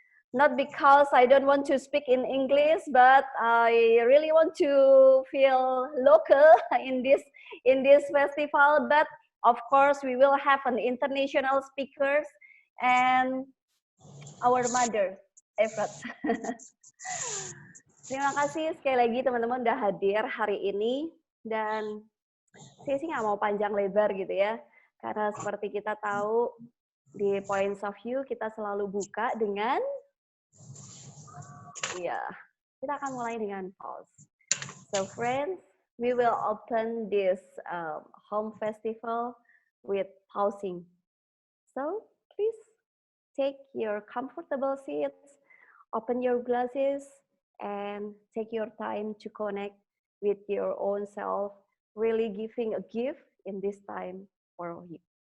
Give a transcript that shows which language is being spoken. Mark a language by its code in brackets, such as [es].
[en] Not because I don't want to speak in English, but I really want to feel local in this festival. But of course, we will have an international speakers and our mother, Efrat. [id] Terima kasih sekali lagi teman-teman udah hadir hari ini, dan saya sih nggak mau panjang lebar gitu ya, karena seperti kita tahu di Points of View kita selalu buka dengan kita akan mulai dengan pause. [en] So friends, we will open this home festival with pausing. So please take your comfortable seats, open your glasses, and take your time to connect with your own self, really giving a gift in this time for you.